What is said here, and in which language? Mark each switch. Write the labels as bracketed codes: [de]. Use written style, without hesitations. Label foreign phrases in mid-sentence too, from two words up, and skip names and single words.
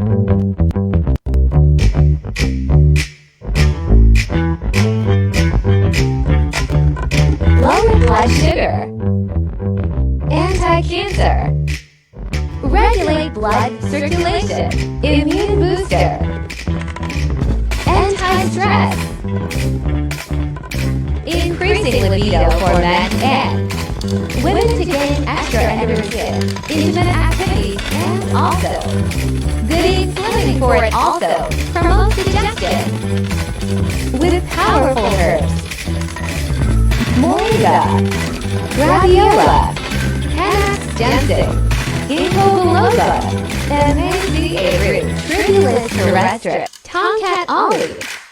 [en] Lower blood sugar, anti-cancer, regulate blood circulation, immune booster, anti-stress, increasing libido for men and women to gain extra energy, intimate activities, and also good eats living for it also promotes digestion with powerful herbs. Moringa, Graviola, Panax ginseng, Ginkgo biloba, MACA root, Tribulus terrestre, Tomcat olive.